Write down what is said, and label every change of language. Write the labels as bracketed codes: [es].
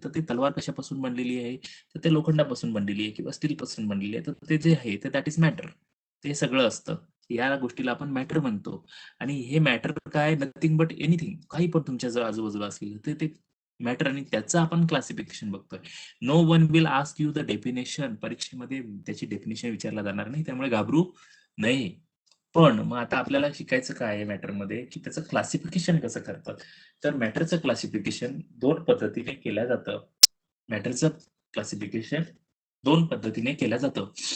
[mr] तर ती तलवार कशापासून बनलेली आहे? तर ते लोखंडापासून बनलेली आहे किंवा स्टीलपासून बनलेली आहे. तर ते जे आहे ते [en] That is matter. [mr] ते सगळं असतं. या गोष्टीला आपण मॅटर म्हणतो. आणि हे मॅटर काय [en] nothing but anything [mr] काही पण तुमच्या आजूबाजूला असलेलं ते ते मॅटर आणि त्याचं आपण क्लासिफिकेशन बघतोय. [en] No one will ask you the definition. [mr] परीक्षेमध्ये त्याची डेफिनेशन विचारला जाणार नाही, त्यामुळे घाबरू नये. पण मग आता आपल्याला शिकायचं काय आहे मॅटरमध्ये, की त्याचं क्लासिफिकेशन कसं करतात. तर मॅटरचं क्लासिफिकेशन दोन पद्धतीने केलं जातं. मॅटरचं क्लासिफिकेशन दोन पद्धतीने केलं जातं.